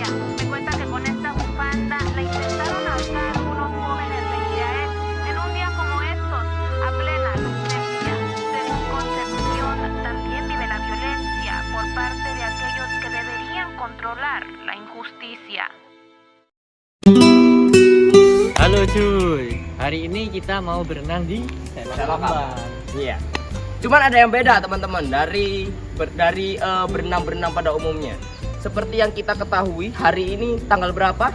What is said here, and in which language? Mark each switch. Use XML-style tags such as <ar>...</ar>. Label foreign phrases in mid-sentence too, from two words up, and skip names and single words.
<es>Me cuenta que con esta bufanda la intentaron ahorcar unos jóvenes de Israel en un día como estos, a plena luz del día. Desde su concepción también vive la violencia por parte de aquellos que deberían controlar la injusticia.</es> <id>Halo cuy, hari ini kita mau berenang di Selokambang. Iya. Cuman ada yang beda teman-teman dari berenang-berenang pada umumnya. Seperti yang kita ketahui, hari ini tanggal berapa?</id>